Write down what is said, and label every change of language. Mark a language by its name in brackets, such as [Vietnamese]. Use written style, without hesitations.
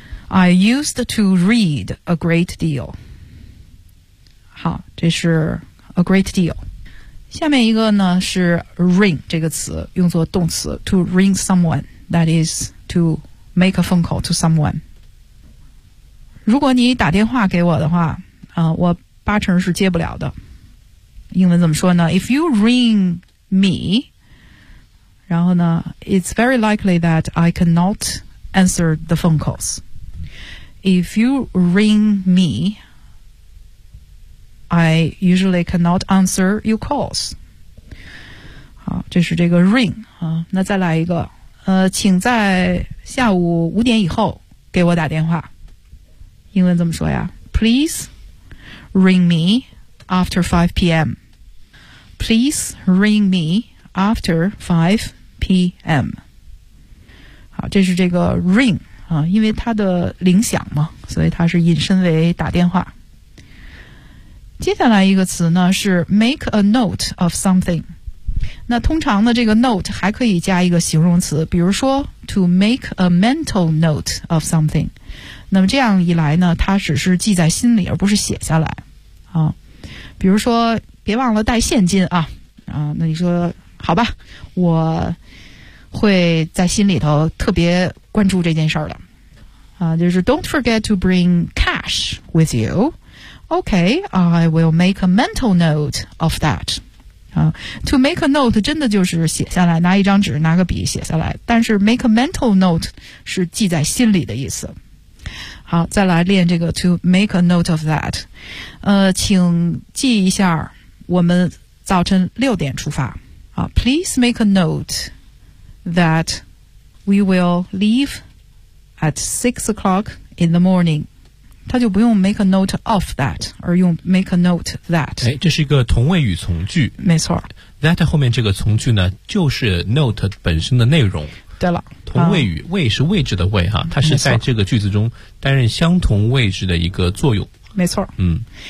[English] I used to read a great deal. [Chinese] 好，这是 [English] a great deal. [Chinese] 下面一个呢是 ring 这个词，用作动词 [English] to ring someone, that is to make a phone call to someone. [Chinese] 如果你打电话给我的话，我八成是接不了的。英文怎么说呢？ [English] If you ring me, [Chinese] 然后呢 [English] it's very likely that I cannot answer the phone calls. If you ring me, I usually cannot answer your calls. [Chinese] 好，这是这个 ring 啊。那再来一个，请在下午五点以后给我打电话。英文怎么说呀？ [English] Please ring me after 5 p.m. Please ring me after 5 p.m. [Chinese] 好，这是这个 ring 啊，因为它的铃响嘛，所以它是引申为打电话。接下来一个词呢是 make a note of something。那通常的这个 note 还可以加一个形容词，比如说 to make a mental note of something。那么这样一来呢，它只是记在心里而不是写下来啊。比如说别忘了带现金啊，啊，那你说好吧，我会在心里头特别关注这件事儿了。啊，就是 [English] Don't forget to bring cash with you. Okay, I will make a mental note of that. To make a note [Chinese] 真的就是写下来，拿一张纸拿个笔写下来，但是 [English] make a mental note [Chinese] 是记在心里的意思。好，再来练这个 to make a note of that。请记一下我们早晨六点出发。 [English] Please make a note that we will leave at 6 o'clock in the morning。 [Chinese] 他就不用 make a note of that， 而用 make a note that。哎，这是一个同位语从句。没错。 That 后面这个从句呢，就是 note 本身的内容。对了，同位语，位是位置的位哈，它是在这个句子中担任相同位置的一个作用。没错。嗯。